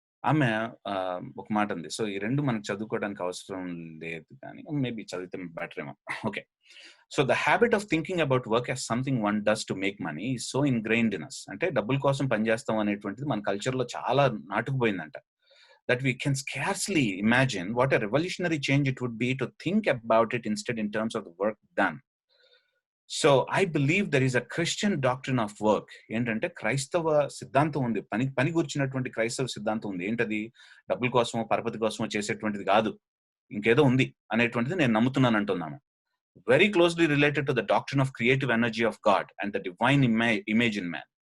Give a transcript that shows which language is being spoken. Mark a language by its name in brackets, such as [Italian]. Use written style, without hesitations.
[Telugu] ఆమె ఒక మాట ఉంది. సో ఈ రెండు మనకు చదువుకోవడానికి అవసరం లేదు, కానీ మేబీ చదివితే బెటర్ ఏమో. Okay. [English] So the habit of thinking about work as something one does to make money is so ingrained in us. [Telugu] అంటే డబ్బుల కోసం పనిచేస్తాం అనేటువంటిది మన కల్చర్ లో చాలా నాటుకుపోయిందంట. [English] That we can scarcely imagine what a revolutionary change it would be to think about it instead in terms of the work done. So I believe there is a Christian doctrine of work. [Telugu] ఏంటంటే క్రైస్తవ సిద్ధాంతం ఉంది, పని కూర్చున్నటువంటి క్రైస్తవ సిద్ధాంతం ఉంది. ఏంటది? డబ్బుల కోసమో పరపతి కోసమో చేసేటువంటిది కాదు, ఇంకేదో ఉంది అనేటువంటిది నేను నమ్ముతున్నాను అంటున్నాను. [English] Very closely related to the doctrine of creative energy of God and the divine image in man.